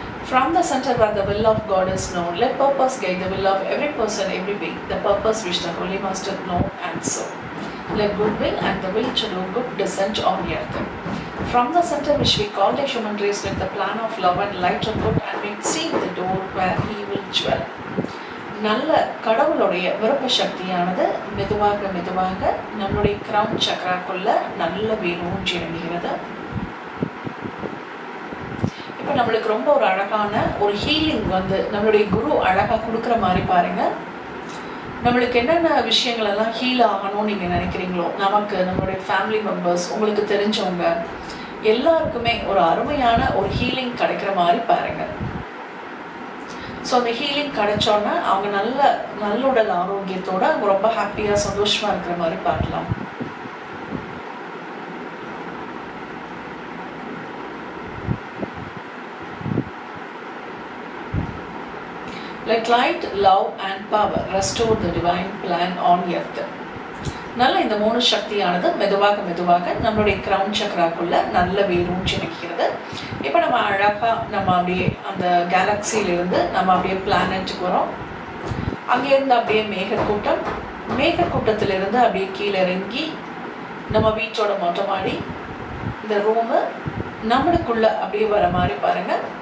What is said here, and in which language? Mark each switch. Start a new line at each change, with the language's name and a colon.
English: From the center where the will of God is known, let purpose guide the will of every person, every being. The purpose which the Holy Master know and serve. Let good will and the will to do good descend on earth. From the center which we call the human race, let the plan of love and light of good and make see the door where he will dwell.
Tamil: நல்ல கடவுளுடைய விருப்ப சக்தியானது மெதுவாக மெதுவாக நம்மளுடைய crown சக்ராக்குள்ள நல்ல வேரூன்றி இறங்குகிறது. இப்போ நம்மளுக்கு ரொம்ப ஒரு அழகான ஒரு ஹீலிங் வந்து நம்மளுடைய குரு அழகா கொடுக்குற மாதிரி பாருங்க. நம்மளுக்கு என்னென்ன விஷயங்கள் எல்லாம் ஹீல் ஆகணும்னு நீங்க நினைக்கிறீங்களோ, நமக்கு நம்மளுடைய ஃபேமிலி மெம்பர்ஸ், உங்களுக்கு தெரிஞ்சவங்க எல்லாருக்குமே ஒரு அருமையான ஒரு ஹீலிங் கிடைக்கிற மாதிரி பாருங்க. ஸோ அந்த ஹீலிங் கிடைச்சோன்னா அவங்க நல்ல உடல் ஆரோக்கியத்தோட அவங்க ரொம்ப ஹாப்பியா சந்தோஷமா இருக்கிற மாதிரி பார்க்கலாம்.
English: Let light, love and power restore the divine plan on earth.
Tamil: நல்ல இந்த மூணு சக்தியானது மெதுவாக மெதுவாக நம்மளுடைய கிரவுன் சக்ராக்குள்ள நல்ல வேரூன்றி நிற்கிறது. இப்போ நம்ம அழகா நம்ம அப்படியே அந்த கேலக்சியிலிருந்து நம்ம அப்படியே பிளானட்டுக்கு வரோம். அங்கேருந்து அப்படியே மேகக்கூட்டத்திலிருந்து அப்படியே கீழே இறங்கி நம்ம வீட்டோட மொட்டை மாடி இந்த ரூமு நம்மளுக்குள்ள அப்படியே வர மாதிரி பாருங்க.